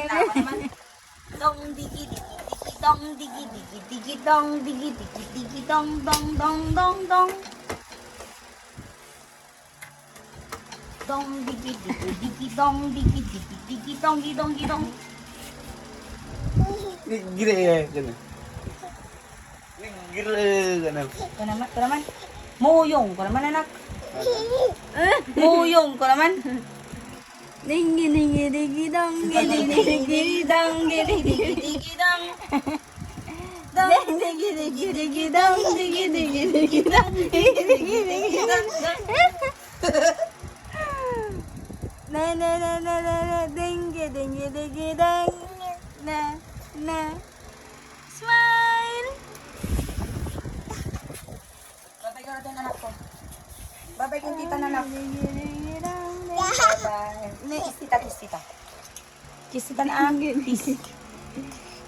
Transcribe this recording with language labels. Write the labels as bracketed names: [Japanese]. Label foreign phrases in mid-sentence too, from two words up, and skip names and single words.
[Filipino] Dong digi digi digi dong digi digi digi dong digi digi digi dong dong dong dong dong. Dong digi digi digi dong digi digi digi dong digi dong digi dong. Gila ya, gana. Gila, gana. Ko naman. Muyong ko naman anak. Muyong ko naman. Dingi dingi digi dong digi digi dong digi digi digi dong. Dong digi digi digi dong digi digi digi dong digi digi digi dong. Na na na na na na dingi dingi digi dong. Na na. Smile. Babay ka natin anak ko. Babay kong tita na anak. Bye-bye. Kiss tita, kiss tita. Kiss tita na ang kiss.